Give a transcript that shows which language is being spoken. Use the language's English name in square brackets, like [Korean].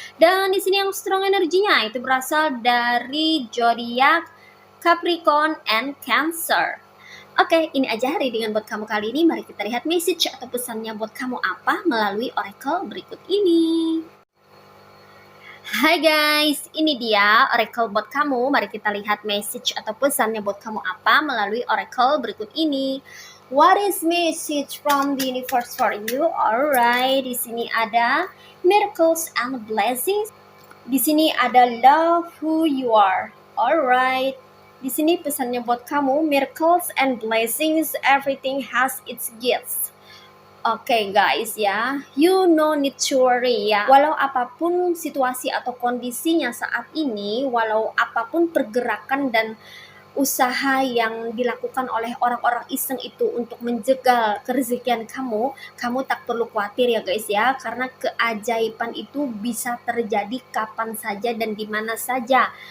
[Indonesian] Dan di sini yang strong energinya itu berasal dari zodiak Capricorn and Cancer. Oke, ini aja readingan buat kamu kali ini. Mari kita lihat message atau pesannya buat kamu apa melalui oracle berikut ini. Hai guys, ini dia oracle buat kamu. Mari kita lihat message atau pesannya buat kamu apa melalui oracle berikut ini. [English] What is message from the universe for you? [Indonesian] Alright, di sini ada [English] miracles and blessings. [Indonesian] Di sini ada [English] love who you are. Alright. [Indonesian] Di sini pesannya buat kamu, [English] miracles and blessings, everything has its gifts. [Indonesian] Oke guys ya, [English] you no need to worry [Indonesian] ya. Walau apapun situasi atau kondisinya saat ini, walau apapun pergerakan dan usaha yang dilakukan oleh orang-orang iseng itu untuk menjegal kerezekian kamu tak perlu khawatir ya guys ya. Karena keajaiban itu bisa terjadi kapan saja dan di mana saja.